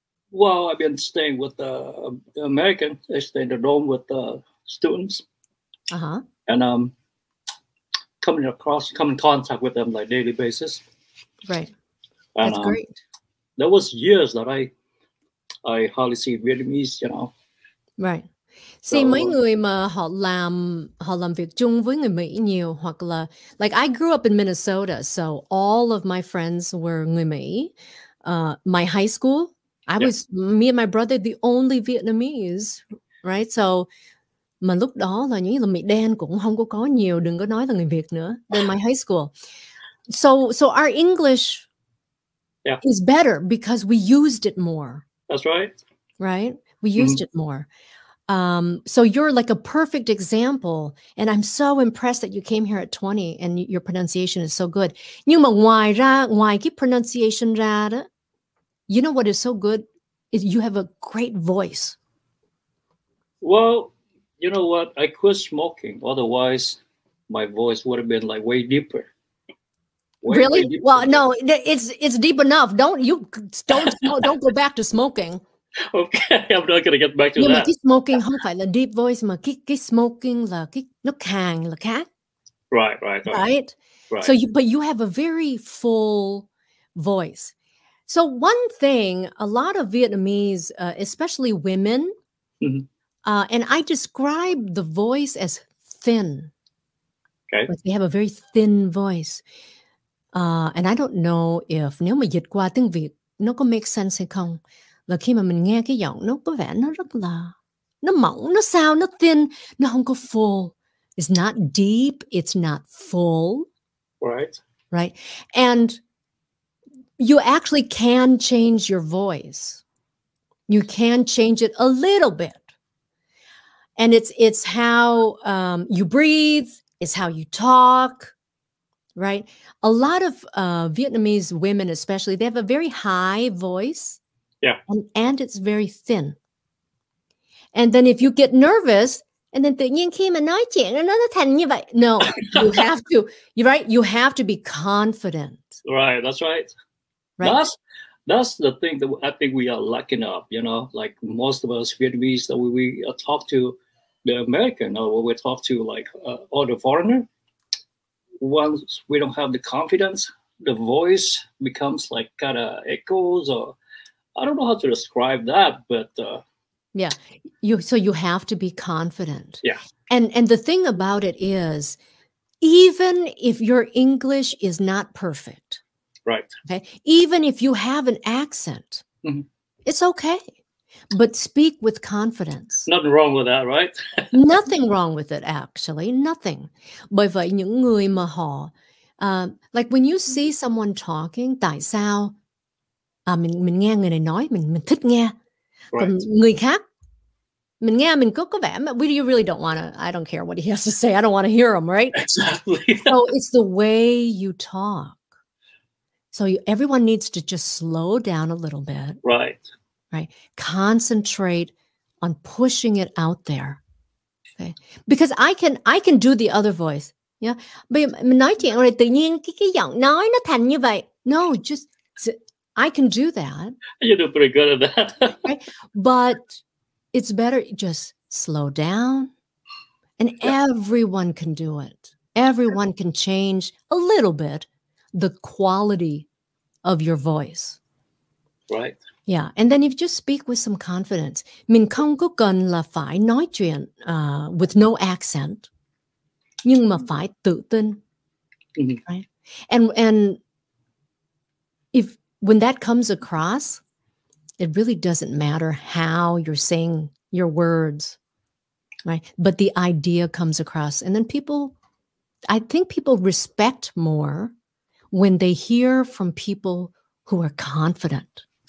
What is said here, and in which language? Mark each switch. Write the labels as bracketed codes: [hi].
[en] Well, I've been staying with the American. I stay in the dorm with the students. And come in contact with them like daily basis. Right. And, that's great. There was years that I hardly see Vietnamese, you know. Right. [vi] See, mấy người mà họ làm việc chung với người Mỹ nhiều hoặc là [en] like I grew up in Minnesota, so all of my friends were [vi] người Mỹ. [en] My high school, me and my brother the only Vietnamese, right? [vi] So mà lúc đó là những là Mỹ đen cũng không có nhiều, đừng có nói là người Việt nữa. [en] Then my high school. So our English is better because we used it more. That's right. Right? We used it more. So you're like a perfect example. And I'm so impressed that you came here at 20 and your pronunciation is so good. [vi] Nhưng mà ngoài cái pronunciation ra đó, [en] you know what is so good? Is you have a great voice. Well, you know what? I quit smoking. Otherwise, my voice would have been like way deeper. Really? Way deeper. Well, no, it's deep enough. Don't go back to smoking. Okay, I'm not gonna get back to [vi] Nhưng [en] that. [vi] mà cái smoking không phải là [en] deep voice [vi] mà cái smoking là cái nó càng là khác. [en] Right. So you have a very full voice. So one thing, a lot of Vietnamese, especially women, and I describe the voice as thin. Okay. Like they have a very thin voice. And I don't know if [vi] nếu mà dịch qua tiếng Việt nó có [en] make sense [vi] hay không. Là khi mà mình nghe cái giọng nó có vẻ nó rất là nó mỏng, nó sao, nó thin, nó không có full. [en] It's not deep, it's not full. Right. And you actually can change your voice. You can change it a little bit. And it's how you breathe, it's how you talk. Right? A lot of Vietnamese women especially, they have a very high voice. Yeah. And it's very thin. And then if you get nervous, and then [vi] tự nhiên khi mà nói chuyện nó thành như vậy. [en] No, you have to, you have to be confident. Right, that's right. That's the thing that I think we are lacking of, you know, like most of us Vietnamese that we talk to the American or we talk to like or the foreigner. Once we don't have the confidence, the voice becomes like kind of echoes or I don't know how to describe that, but so you have to be confident. Yeah. And the thing about it is, even if your English is not perfect, Right. Okay. Even if you have an accent, it's okay. But speak with confidence. Nothing wrong with that, right? Nothing wrong with it, actually. Nothing. [vi] Bởi vậy những người mà họ [en] like when you see someone talking, [vi] tại sao mình nghe người này nói mình thích nghe. Còn người khác mình nghe mình có vẻ [en] you really don't want to, I don't care what he has to say. I don't want to hear him, right? Exactly. So it's the way you talk. So everyone needs to just slow down a little bit. Right. Right. Concentrate on pushing it out there. Okay. Because I can do the other voice. Yeah. [vi] Bây giờ mình nói chuyện rồi tự nhiên cái giọng nói nó thành như vậy. [en] No, just I can do that. You do pretty good at that. Right? But it's better just slow down. And everyone can do it. Everyone can change a little bit the quality of your voice. Right. Yeah, and then if you just speak with some confidence. [vi] Mình không có cần là phải nói chuyện [en] with no accent, [vi] nhưng mà phải tự tin. [en] Right? And if when that comes across, it really doesn't matter how you're saying your words, right? But the idea comes across, and then I think people respect more when they hear from people who are confident.